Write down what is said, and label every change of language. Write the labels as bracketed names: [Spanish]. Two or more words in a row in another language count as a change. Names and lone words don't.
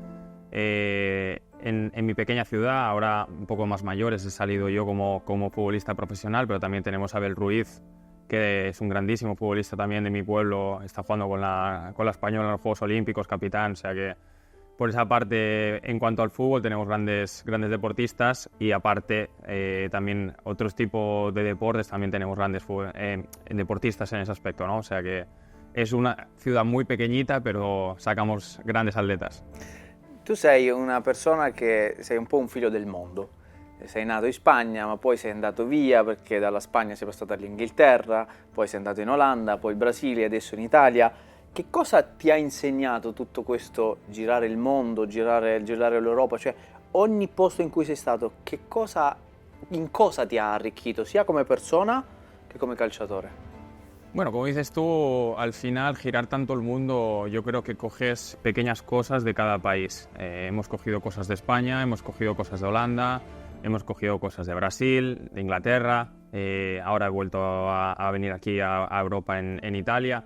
[Spanish] En mi pequeña ciudad, ahora un poco más mayores, he salido yo como futbolista profesional, pero también tenemos a Abel Ruiz, que es un grandísimo futbolista también de mi pueblo, está jugando con la Española en los Juegos Olímpicos, capitán, o sea que por esa parte, en cuanto al fútbol, tenemos grandes deportistas y aparte también otros tipos de deportes, también tenemos grandes deportistas en ese aspecto, ¿no? O sea que es una ciudad muy pequeñita, pero sacamos grandes atletas. [Italian] Tu sei una persona che sei un po' un figlio del mondo. Sei nato in Spagna, ma poi sei andato via perché dalla Spagna sei passato all'Inghilterra, poi sei andato in Olanda, poi in Brasile e adesso in Italia. Che cosa ti ha insegnato tutto questo girare il mondo, girare l'Europa? Cioè, ogni posto in cui sei stato, in cosa ti ha arricchito, sia come persona che come calciatore? [Spanish] Bueno, como dices tú, al final girar tanto el mundo, yo creo que coges pequeñas cosas de cada país. Hemos cogido cosas de España, hemos cogido cosas de Holanda, hemos cogido cosas de Brasil, de Inglaterra, ahora he vuelto a venir aquí a Europa en Italia.